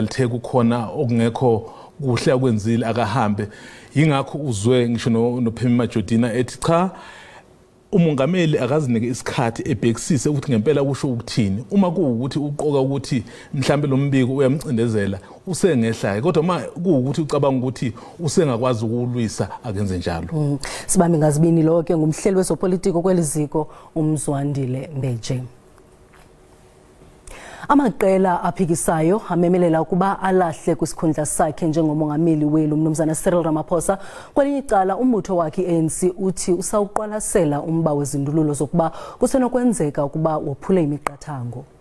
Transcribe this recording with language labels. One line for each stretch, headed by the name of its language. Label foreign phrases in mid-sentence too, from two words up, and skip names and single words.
Zulu: lithe kukhona okungekho kuhle akwenzile akahambe ingakho uzwe ngisho noPhemi Majodina ethi cha umongameli akazinike isikhathi ebhekisise ukuthi ngempela kusho ukuthini uma kuukuthi uqoka ukuthi mhlambe lo mbiko uyamcindezela usengehlayo kodwa uma kuukuthi ucabanga ukuthi usengakwazi ukulwisa akenze njalo
Xhosa: sibambe ngazibini lo ke ngumhleli wezopolitiko kweliziko uMzwandile Mbeje Amaqela aphikisayo amemelela ukuba alahle kwisikhundla sakhe njengomongameli welu mnumzana Cyril Ramaphosa kwelinye icala umbutho wakhe i-ANC uthi usawuqwalasela umba wezindululo zokuba kusenokwenzeka ukuba wophule imiqathango